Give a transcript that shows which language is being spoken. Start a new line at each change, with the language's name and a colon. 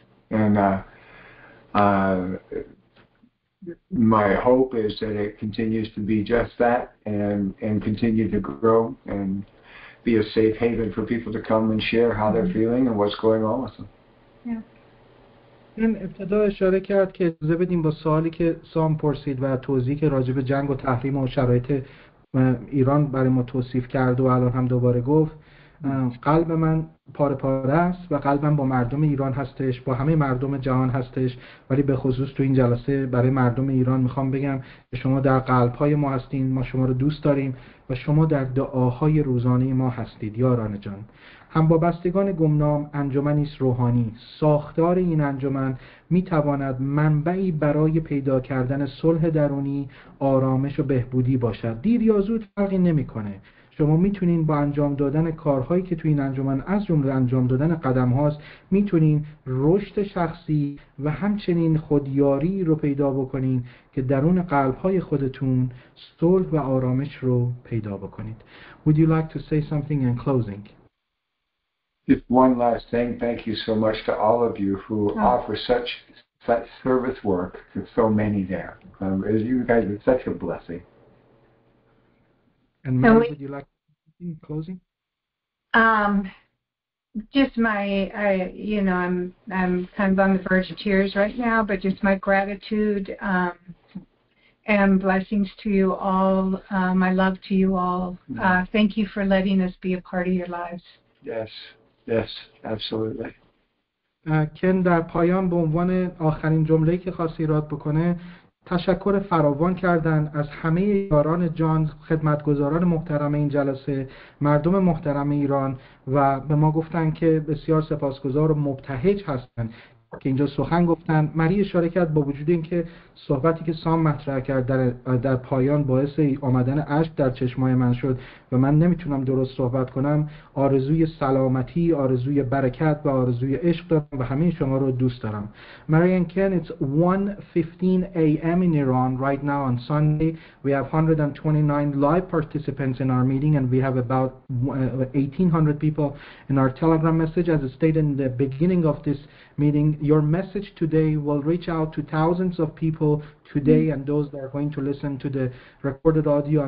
English: And my hope is that it continues to be just that and continue to grow and be a safe haven for people to come and share how they're feeling and what's going on with them. Yeah.
Persian: این ابتدا اشاره کرد که اجازه بدیم با سوالی که سام پرسید و توضیحی که راجع به جنگ و تحریم و شرایط ایران برای ما توصیف کرد و الان هم دوباره گفت، قلب من پاره پاره است و قلبم با مردم ایران هستش، با همه مردم جهان هستش، ولی به خصوص تو این جلسه برای مردم ایران میخوام بگم که شما در قلب‌های ما هستین، ما شما رو دوست داریم و شما در دعاهای روزانه ما هستید یاران جان. هم وابستگان گمنام انجمنی است روحانی. ساختار این انجمن میتواند منبعی برای پیدا کردن صلح درونی، آرامش و بهبودی باشد. دیر یا زود فرقی نمیکنه. شما میتونین با انجام دادن کارهایی که توی این انجمن از جمله انجام دادن قدم هاست میتونین رشد شخصی و همچنین خودیاری رو پیدا بکنین که درون قلب‌های خودتون صلح و آرامش رو پیدا بکنید.
English: Would you like to say something in closing? Just one last thing. Thank you so much to all of you who offer such service work to so many there. You guys are such a blessing. And Mary, would you like to say in closing? Just I'm kind of on the verge of tears right now, but just my gratitude and blessings to you all. My love to you all. Thank you for letting us be a part of your lives. Yes, absolutely.
Persian: کن در پایان به عنوان آخرین جمله‌ای که خواست ایراد بکنه تشکر فراوان کردن از همه یاران جان، خدمتگزاران محترم این جلسه، مردم محترم ایران و به ما گفتن که بسیار سپاسگزار و مبتهج هستن که اینجا سخن گفتن. مری اشاره کرد با وجود اینکه صحبتی که سام مطرح کرد در پایان باعث آمدن اشک در چشمای من شد و من نمیتونم درست صحبت کنم، آرزوی سلامتی، آرزوی برکت و آرزوی عشق دارم و همه شما رو دوست دارم.
English: Mary and Ken, it's 1:15 a.m. in Iran right now on Sunday. We have 129 live participants in our meeting and we have about 1,800 people in our Telegram message. As stated in the beginning of this meeting, your message today will reach out to thousands of people today and those that are going to listen to the recorded audio.